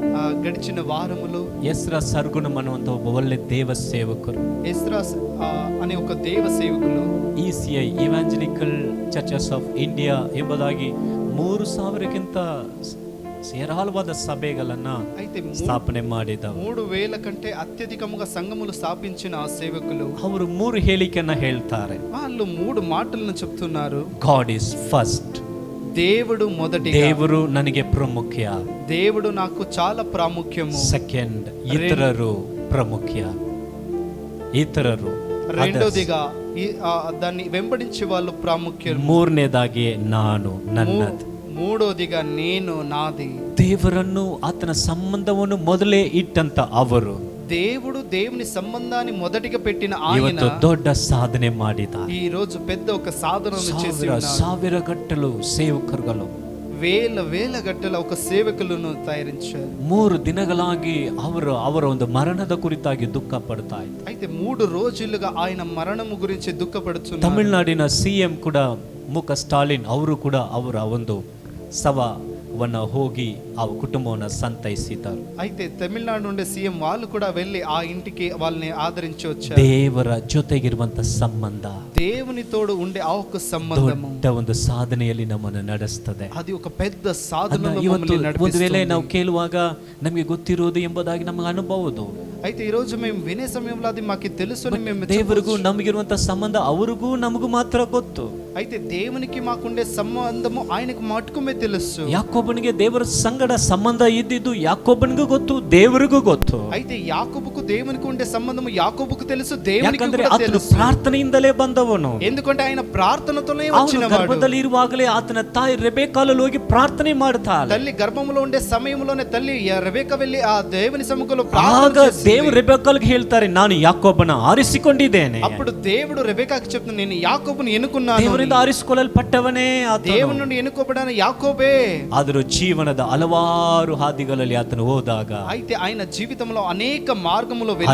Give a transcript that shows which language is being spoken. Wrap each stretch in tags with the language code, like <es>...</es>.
<te>ఆ గడిచిన వారములో</te> <kn>ಎಸ್ರಾ ಸರ್ಗುಣಂ ಅನ್ನುವಂಥ ಒಬ್ಬ ಒಳ್ಳೆ ದೇವ ಸೇವಕರು,</kn> <te>ఎస్రా అనే ఒక దేవ సేవకులు</te> <kn>ECI ಇವಾಂಜಲಿಕಲ್ ಚರ್ಚಸ್ ಆಫ್ ಇಂಡಿಯಾ ಎಂಬುದಾಗಿ 3,000ಕ್ಕಿಂತ ಹೇರಾಳವಾದ ಸಭೆಗಳನ್ನ</kn> <te>అయితే</te> <kn>ಸ್ಥಾಪನೆ ಮಾಡಿದವರು.</kn> <te>3,000 కంటే అత్యధికముగా సంఘములు స్థాపించిన ఆ సేవకులు</te> <kn>ಅವರು 3 ಹೇಳಿಕೆಯನ್ನ ಹೇಳ್ತಾರೆ.</kn> <te>వాళ్ళు 3 మాటలను చెప్తున్నారు.</te> <en>God is first,</en> <te>దేవుడు మొదటిగా,</te> <kn>ದೇವರು ನನಗೆ ಪ್ರಮುಖ.</kn> <te>దేవుడు నాకు చాలా ప్రాముఖ్యము.</te> <kn>ಸೆಕೆಂಡ್, ಇತರರು ಪ್ರಮುಖ. ಇತರರು</kn> <te>రెండోదిగా దాన్ని వెంబడించే వాళ్ళు ప్రాముఖ్యం.</te> <kn>ಮೂರನೇದಾಗಿ ನಾನು ನನ್ನದು.</kn> <te>మూడోదిగా నేను నాది.</te> <kn>ದೇವರನ್ನು ಆತನ ಸಂಬಂಧವನ್ನು ಮೊದಲೇ ಇಟ್ಟಂತ ಅವರು</kn> <te>దేవుడు దేవుని సంబంధాన్ని మొదటిగా పెట్టిన ఆయన</te> <kn>ಇವತ್ತು ದೊಡ್ಡ ಸಾಧನೆ ಮಾಡಿದ್ದಾರೆ.</kn> <te>ఈ రోజు పెద్ద ఒక సాధనను చేసి</te> <kn>ಸಾವಿರ</kn> <te>ఉన్నారు.</te> <kn>ಸಾವಿರ ಗಟ್ಟಲು ಸೇವಕರುಗಳು</kn> <te>వేల గట్టల ఒక సేవకులను తయారించారు.</te> <kn>3 ದಿನಗಳಾಗಿ ಅವರ ಒಂದು ಮರಣದ ಕುರಿತಾಗಿ ದುಃಖ ಪಡ್ತಾ ಇದ್ದಾರೆ.</kn> <te>అయితే 3 రోజులుగా ఆయన మరణము గురించి దుఃఖపడుతున్నారు.</te> <kn>ತಮಿಳುನಾಡಿನ ಸಿಎಂ ಕೂಡ ಮುಖ ಸ್ಟಾಲಿನ್ ಅವರು ಕೂಡ ಅವರ ಒಂದು ಶವವನ್ನು ಹೋಗಿ ಆ ಕುಟುಂಬವನ್ನು ಸಂತೈಸಿದ್ದಾರೆ.</kn> <te>అయితే తమిళనాడు నుండి సీఎం వాళ్ళు కూడా వెళ్ళి ఆ ఇంటికి వాళ్ళని ఆదరించి వచ్చారు.</te> <kn>ದೇವರ ಜೊತೆಗಿರುವಂತ ಸಂಬಂಧ</kn> <te>దేవుని తోడు ఉండే ఆ ఒక సంబంధము</te> <kn>ದೊಡ್ಡ ಒಂದು ಸಾಧನೆಯಲ್ಲಿ ನಮ್ಮನ್ನು ನಡೆಸ್ತದೆ.</kn> <te>అది ఒక పెద్ద సాధనలో</te> <kn>ಇವತ್ತು</kn> <te>మమ్మల్ని</te> <kn>ಒಂದು ವೇಳೆ</kn> <te>నడిపిస్తుంది.</te> <kn>ನಾವು ಕೇಳುವಾಗ ನಮಗೆ ಗೊತ್ತಿರೋದು ಎಂಬುದಾಗಿ ನಮಗೆ ಅನುಭವದು.</kn> <te>అయితే ఈ రోజు మేము వినే సమయంలో అది మాకు తెలుసు అని మేము</te> <kn>ದೇವರಿಗೂ ನಮಗಿರುವಂತ ಸಂಬಂಧ ಅವರಿಗೂ ನಮಗೂ ಮಾತ್ರ ಗೊತ್ತು.</kn> <te>అయితే దేవునికి మాకుండే సంబంధము ఆయనకు మాత్రమే తెలుసు.</te> <kn>ಯಾಕೋಬನಿಗೆ ದೇವರ ಸಂಗಡ ಸಂಬಂಧ ಇದ್ದಿದ್ದು ಯಾಕೋಬನಿಗೂ ಗೊತ್ತು, ದೇವರಿಗೂ ಗೊತ್ತು.</kn> <te>అయితే యాకోబుకు దేవునికి ఉండే సంబంధము యాకోబుకు తెలుసు, దేవునికి</te> <kn>ಯಾಕಂದ್ರೆ</kn> <te>కూడా</te> <kn>ಆತನು</kn> <te>తెలుసు.</te> <kn>ಪ್ರಾರ್ಥನೆಯಿಂದಲೇ ಬಂದವನು.</kn> <te>ఎందుకంటే ఆయన ప్రార్థనతోనే</te> <kn>ಅವನು</kn> <te>వచ్చినవాడు.</te> <kn>ಗರ್ಭದಲ್ಲಿ ಇರುವಾಗಲೇ ಆತನ ತಾಯಿ ರೆಬೆಕಾಲಲ್ಲಿ ಹೋಗಿ ಪ್ರಾರ್ಥನೆ ಮಾಡ್ತಾಳೆ.</kn> <te>తల్లి గర్భములో ఉండే సమయంలోనే తల్లి రెబెకా వెళ్ళి ಆ దేవుని సముఖంలో</te> <kn>ಆಗ</kn> <te>ప్రార్థన చేసింది.</te> <kn>ದೇವರು ರೆಬೆಕಾಲ್ಗೆ ಹೇಳ್ತಾರೆ, ನಾನು ಯಾಕೋಬನ ಆರಿಸಿಕೊಂಡಿದ್ದೇನೆ.</kn> <te>అప్పుడు దేవుడు రెబెకాకి చెప్తున్నాడు, నేను యాకోబుని ఎన్నుకున్నాను.</te> <kn>ದೇವರಿಂದ ಆರಿಸಿಕೊಳ್ಳಲ್ಪಟ್ಟವನೇ ಆತನು.</kn> <te>దేవుని నుండి ఎన్నుకోబడిన యాకోబే.</te> <kn>ಆದರೂ ಜೀವನದ ಹಲವಾರು ಹಾದಿಗಳಲ್ಲಿ ಆತನು ಹೋದಾಗ</kn> <te>అయితే ఆయన జీవితంలో అనేక మార్గములో వెళ్ళే</te>